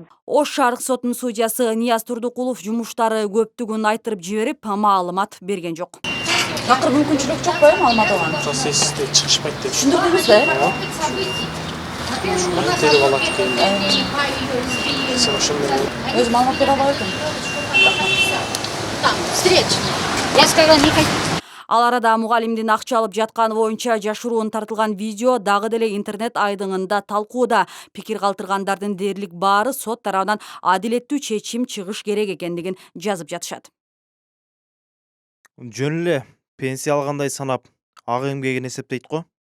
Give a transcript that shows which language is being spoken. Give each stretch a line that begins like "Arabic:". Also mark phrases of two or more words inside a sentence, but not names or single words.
Kyrgyz: Ош шаардык сотунун судьясы Нияз Турдукулов жумуштары көптүгүн айтырып жиберип, маалымат берген жок. Такыр мүмкүнчүлүк жок го маалымат алган? Процессте чыгышпайт деп. Түшүндүрдүңүзбү? Теріп алат экен. Сен ошол менен Өзү маалымат бере албай экен.
Russian: Там встреча. Я сказала, не хочу.
Kyrgyz: Ал арада мугалимдин акча алып жатканы боюнча жашыруун тартылган видео дагы деле интернет айдыңында талкууда. Пикир калтыргандардын дээрлик баары сот тарабынан адилеттүү чечим чыгыш керек экендигин жазып жатышат. Жөн эле пенсия алгандай санап, ак эмгегин эсептейт го.